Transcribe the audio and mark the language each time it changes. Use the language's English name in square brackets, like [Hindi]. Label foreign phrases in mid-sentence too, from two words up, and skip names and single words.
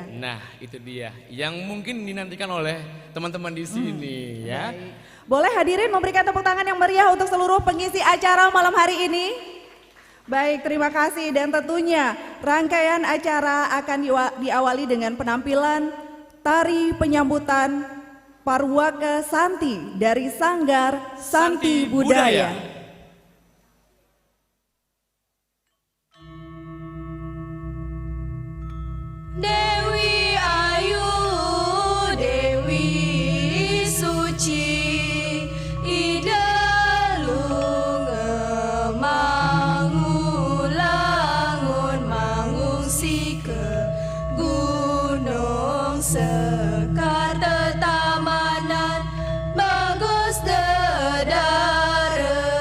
[Indonesian] Nah, itu dia yang mungkin dinantikan oleh teman-teman di sini ya. Baik. Boleh hadirin memberikan tepuk tangan yang meriah untuk seluruh pengisi acara malam hari ini. Baik, terima kasih, dan tentunya rangkaian acara akan diawali dengan penampilan tari penyambutan Purwaka Santi dari Sanggar Santi Budaya. Dewi Ayu, Dewi Suci, Sekar Tetamanan Bagus Dedara.